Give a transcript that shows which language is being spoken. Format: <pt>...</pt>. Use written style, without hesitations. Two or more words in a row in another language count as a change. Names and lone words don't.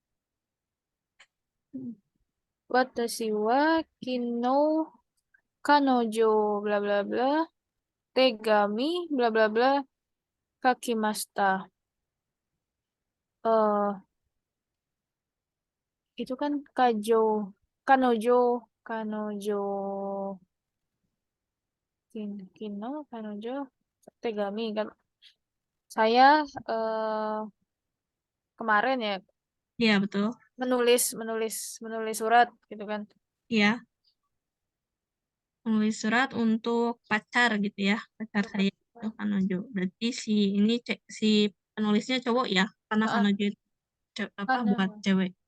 <ja>私は昨日彼女 bla bla bla tegami bla bla bla kakimashita.</ja> <id>Itu kan</id> <ja>彼女昨日彼女手紙</ja> <id>kan. Saya kemarin ya Iya, betul. menulis surat gitu kan. Iya. Menulis surat untuk pacar gitu ya. Pacar saya itu Kanojo. Berarti si penulisnya cowok ya, karena Kanojo itu buat cewek.</id>